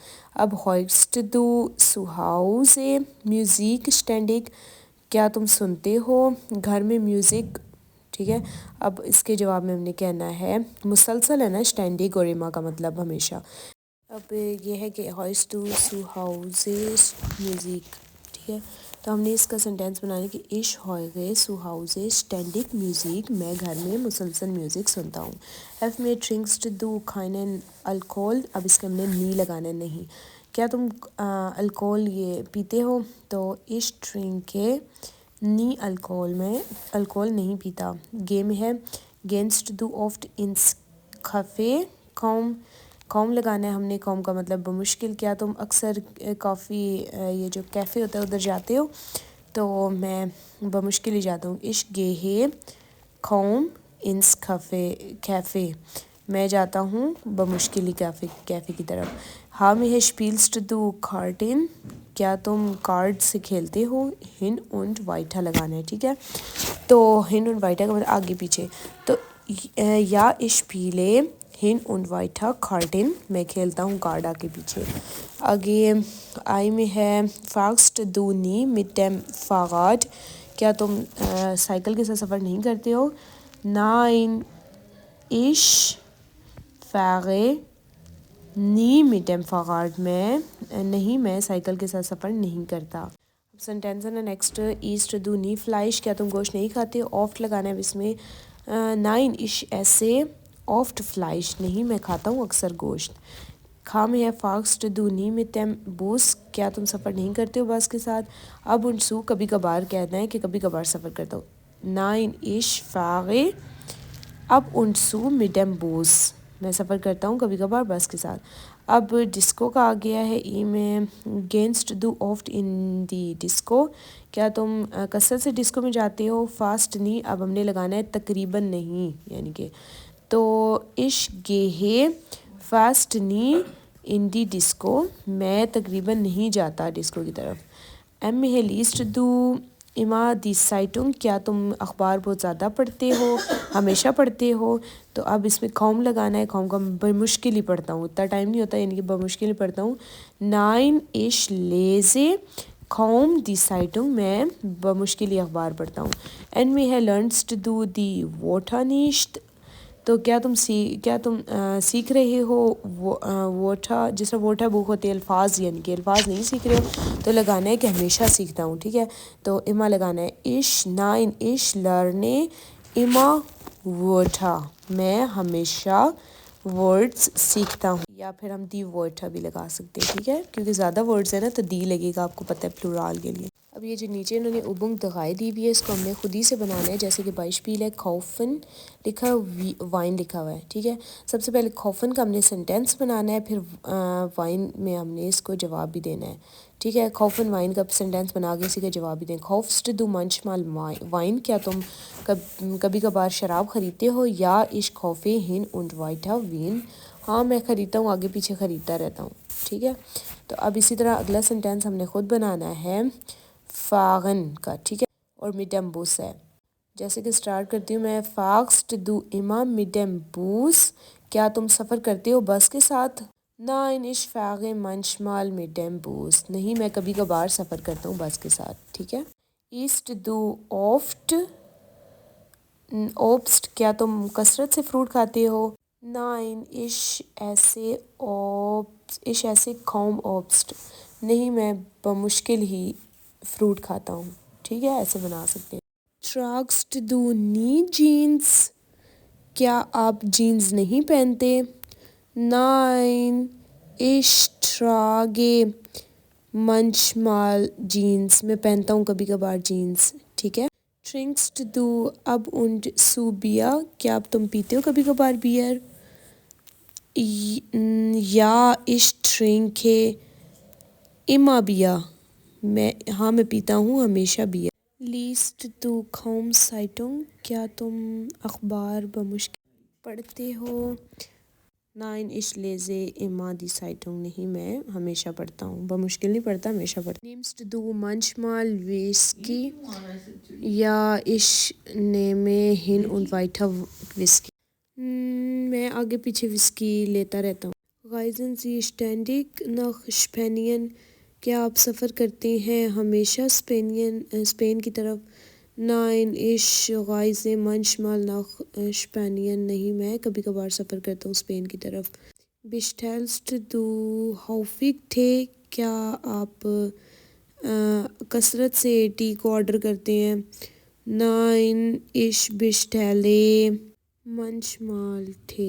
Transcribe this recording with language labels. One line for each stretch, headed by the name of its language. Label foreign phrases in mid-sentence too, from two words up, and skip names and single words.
Urdu: اب
German: Hörst du zu Hause Musik ständig,
Urdu: کیا تم سنتے ہو گھر میں میوزک, ٹھیک ہے. اب اس کے جواب میں ہم نے کہنا ہے مسلسل ہے نا اسٹینڈک, اور ایما کا مطلب ہمیشہ. اب یہ ہے کہ
German: Hörst du zu Hause Musik,
Urdu: ٹھیک ہے. تو ہم نے اس کا سینٹینس بنانے کہ
German: ich höre zu Hause ständig Musik،
Urdu: میں گھر میں مسلسل میوزک سنتا ہوں۔
German: F میں trinkst du keinen Alkohol،
Urdu: اب اس کے ہم نے نی لگانا نہیں، کیا تم الکول یہ پیتے ہو؟
German: تو ich trinke nie Alkohol،
Urdu: میں الکول نہیں پیتا۔ گے میں ہے
German: gehst du oft ins Café،
Urdu: قوم لگانا ہے ہم نے، قوم کا مطلب بمشکل، کیا تم اکثر کافی یہ جو کیفے ہوتا ہے ادھر جاتے ہو؟ تو میں بمشکل ہی جاتا ہوں۔
German: ich gehe kaum ins Café،
Urdu: میں جاتا ہوں بمشکل ہی کیفے کی طرف۔ ہاں میں ہے
German: spielst du Karten،
Urdu: کیا تم کارڈ سے کھیلتے ہو؟
German: hin und weiter
Urdu: لگانا ہے، ٹھیک ہے؟ تو
German: hin und weiter
Urdu: کا مطلب آگے پیچھے، تو یا
German: ich spiele hin und weiter Karten،
Urdu: میں کھیلتا ہوں کارڈ آگے پیچھے۔ آگے آئی میں ہے
German: fragst du nie mit dem Fahrrad،
Urdu: کیا تم سائیکل کے ساتھ سفر نہیں کرتے ہو؟
German: nein ich fahre nie mit dem Fahrrad،
Urdu: میں سائیکل کے ساتھ سفر نہیں کرتا۔ سینٹینس ہے نا نیکسٹ،
German: Isst du nie Fleisch,
Urdu: کیا تم گوشت نہیں کھاتے؟
German: آفٹ
Urdu: لگانا ہے اس میں،
German: نائن ich esse oft Fleisch،
Urdu: نہیں میں کھاتا ہوں اکثر گوشت۔ کھا میں ہے
German: Fährst du nie mit dem Bus،
Urdu: کیا تم سفر نہیں کرتے ہو بس کے ساتھ؟
German: اب und zu
Urdu: کبھی کبھار کہنا ہے کہ کبھی کبھار سفر کرتا ہوں،
German: nein ich fahre اب und zu mit dem Bus،
Urdu: میں سفر کرتا ہوں کبھی کبھار بس کے ساتھ۔ اب ڈسکو کا آ گیا ہے ای میں،
German: gehst du oft in die Disco،
Urdu: کیا تم کثرت سے ڈسکو میں جاتے ہو؟ فاسٹ نہیں، اب ہم نے لگانا ہے تقریباً نہیں، یعنی کہ تو
German: ich gehe fast nie in die Disco،
Urdu: میں تقریباً نہیں جاتا ڈسکو کی طرف۔ ایم میں ہے
German: liest du immer die Zeitung،
Urdu: کیا تم اخبار بہت زیادہ پڑھتے ہو؟ ہمیشہ پڑھتے ہو؟ تو اب اس میں قوم لگانا ہے، قوم کا بمشکل ہی پڑھتا ہوں، اتنا ٹائم نہیں ہوتا، یعنی کہ بمشکل ہی پڑھتا ہوں۔
German: nein ich lese kaum die Zeitung،
Urdu: میں بمشکل ہی اخبار پڑھتا ہوں۔ این میں ہے
German: lernst du die Wörter nicht،
Urdu: تو کیا تم سیکھ رہے ہو ووٹا، جس طرح ووٹا بک ہوتے ہیں الفاظ، یعنی کہ الفاظ نہیں سیکھ رہے ہو تو لگانا ہے کہ ہمیشہ سیکھتا ہوں، ٹھیک ہے؟ تو اما لگانا ہے
German: ich nein ich lerne immer Wörter،
Urdu: میں ہمیشہ ورڈز سیکھتا ہوں، یا پھر ہم
German: die Wörter
Urdu: بھی لگا سکتے ہیں، ٹھیک ہے؟ کیونکہ زیادہ ورڈز ہیں نا تو دی لگے گا، آپ کو پتہ ہے پلورال کے لیے۔ اب یہ جو نیچے انہوں نے
German: Übung drei
Urdu: دی ہوئی ہے، اس کو ہم نے خود ہی سے بنانا ہے، جیسے کہ بائشپیل ہے، کھوفن لکھا ہے، وائن لکھا ہوا ہے، ٹھیک ہے؟ سب سے پہلے کھوفن کا ہم نے سینٹینس بنانا ہے، پھر وائن میں ہم نے اس کو جواب بھی دینا ہے، ٹھیک ہے؟ کھوفن وائن کا سینٹینس بنا کے اسی کا جواب بھی دیں۔
German: Kaufst du manchmal Wein,
Urdu: کیا تم کبھی کبھار شراب خریدتے ہو؟
German: یا ich kaufe hin und weiter Wein،
Urdu: ہاں میں خریدتا ہوں، آگے پیچھے خریدتا رہتا ہوں، ٹھیک ہے؟ تو اب اسی طرح اگلا سینٹینس ہم نے خود بنانا ہے فاغن کا، ٹھیک ہے؟ اور
German: mit dem Bus
Urdu: ہے، جیسے کہ سٹارٹ کرتی ہوں میں،
German: Fährst du immer mit dem Bus،
Urdu: کیا تم سفر کرتے ہو بس کے ساتھ؟
German: nein ich fahre manchmal mit dem Bus،
Urdu: نہیں میں کبھی کبھار سفر کرتا ہوں بس کے ساتھ، ٹھیک ہے؟
German: isst du oft Obst،
Urdu: کیا تم کثرت سے فروٹ کھاتے ہو؟
German: nein ich esse kaum Obst،
Urdu: نہیں میں بمشکل ہی فروٹ کھاتا ہوں، ٹھیک ہے؟ ایسے بنا سکتے ہیں۔
German: tragst du nie Jeans،
Urdu: کیا آپ جینز نہیں پہنتے؟
German: nein ich trage manchmal Jeans،
Urdu: میں پہنتا ہوں کبھی کبھار جینز، ٹھیک ہے؟
German: trinkst du ab und zu Bier،
Urdu: کیا آپ تم پیتے ہو کبھی کبھار بیئر؟
German: ja ich trinke immer Bier،
Urdu: ہاں میں پیتا ہوں ہمیشہ بیئر۔
German: liest du kaum Zeitung،
Urdu: کیا تم اخبار بمشکل پڑھتے ہو؟
German: nein ich lese immer die Zeitung،
Urdu: نہیں میں ہمیشہ پڑھتا ہوں، بمشکل نہیں پڑھتا، ہمیشہ پڑھتا ہوں۔
German: nimmst du manchmal Whisky، یا ich nehme hin und weiter Whisky،
Urdu: میں آگے پیچھے وسکی لیتا رہتا ہوں۔
German: reisen Sie ständig nach Spanien،
Urdu: کیا آپ سفر کرتے ہیں ہمیشہ اسپین کی طرف؟
German: nein ich reise manchmal nach Spanien،
Urdu: نہیں میں کبھی کبھار سفر کرتا ہوں اسپین کی طرف۔
German: bestellst du häufig Tee،
Urdu: کیا آپ کثرت سے ٹی کو آرڈر کرتے ہیں.
German: Nein ich bestelle manchmal Tee.